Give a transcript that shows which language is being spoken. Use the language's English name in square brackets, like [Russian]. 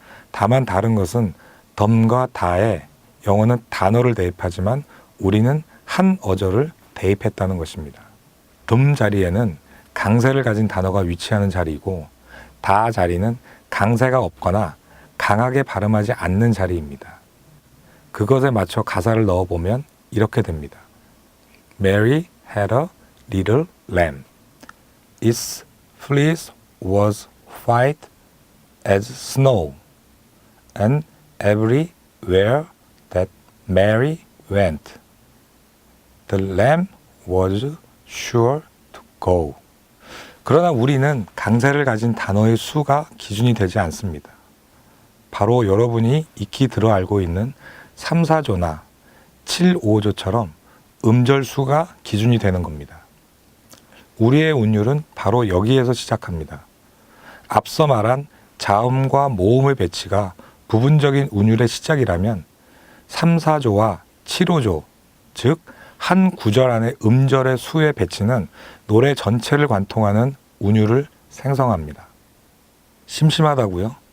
[Korean] 다만 다른 것은 덤과 다에 영어는 단어를 대입하지만 우리는 한 어조를 대입했다는 것입니다. 덤 자리에는 강세를 가진 단어가 위치하는 자리이고 다 자리는 강세가 없거나 강하게 발음하지 않는 자리입니다. 그것에 맞춰 가사를 넣어보면 이렇게 됩니다. [English] Mary had a little lamb. Its fleece was white as snow. And everywhere that Mary went, the lamb was sure to go. [Korean] 그러나 우리는 강세를 가진 단어의 수가 기준이 되지 않습니다. 바로 여러분이 익히 들어 알고 있는 3, 4조나 7, 5조처럼 음절 수가 기준이 되는 겁니다. 우리의 운율은 바로 여기에서 시작합니다. 앞서 말한 자음과 모음의 배치가 부분적인 운율의 시작이라면 3, 4조와 7, 5조, 즉 한 구절 안의 음절의 수의 배치는 노래 전체를 관통하는 운율을 생성합니다. 심심하다고요?